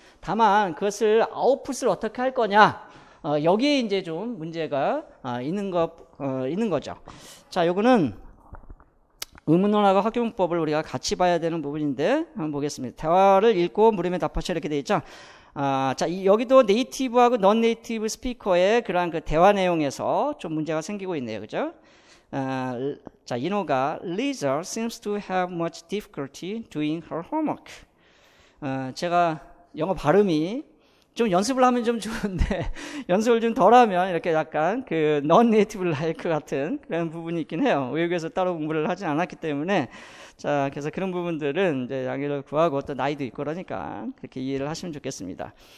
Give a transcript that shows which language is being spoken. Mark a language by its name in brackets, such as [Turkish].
[Korean] 다만 그것을 아웃풋을 어떻게 할 거냐 여기에 이제 좀 문제가 있는 거죠. 자, 요거는 의문론하고 학교문법을 우리가 같이 봐야 되는 부분인데 한번 보겠습니다. 대화를 읽고 물음에 답하시오 이렇게 돼 있죠. 자, 여기도 네이티브하고 넌 네이티브 스피커의 그러한 그 대화 내용에서 좀 문제가 생기고 있네요. 그죠? 자, 인호가 [English] Lisa seems to have much difficulty doing her homework. [Korean] 제가 영어 발음이 좀 연습을 하면 좀 좋은데 연습을 좀 덜하면 이렇게 약간 그 non-native like 같은 그런 부분이 있긴 해요. 외국에서 따로 공부를 하진 않았기 때문에 자, 그래서 그런 부분들은 이제 양해를 구하고 또 나이도 있고 그러니까 그렇게 이해를 하시면 좋겠습니다.